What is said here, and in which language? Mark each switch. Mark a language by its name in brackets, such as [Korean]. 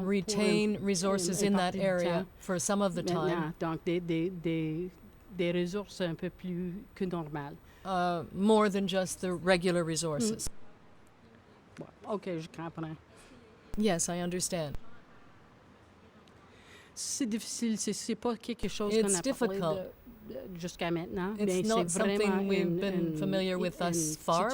[English] retain resources in that area for some of the time. [French] Donc des ressources un peu plus que normales. [English] More than just the regular resources. [French] OK, je comprends. [English] Yes, I understand. [French] C'est difficile, c'est pas quelque chose qu'on a parlé jusqu'à maintenant. [English] It's not something we've been familiar with thus far, but